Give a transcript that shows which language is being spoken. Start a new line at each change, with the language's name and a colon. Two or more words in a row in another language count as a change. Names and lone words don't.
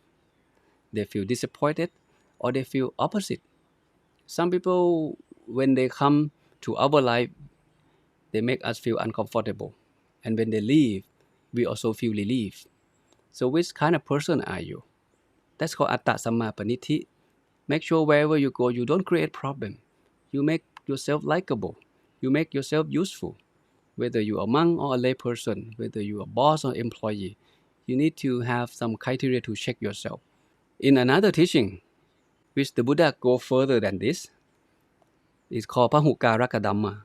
English: They feel disappointed? Or they feel opposite? Some people, when they come to our life, they make us feel uncomfortable. And when they leave, we also feel relieved. So which kind of person are you? That's called
Pali: atta samma panithi.
English: Make sure wherever you go, you don't create problem. You make yourself likable. You make yourself useful. Whether you are a monk or a lay person, whether you are a boss or employee, you need to have some criteria to check yourself. In another teaching, which the Buddha go further than this, is called Pahukaraka Dhamma.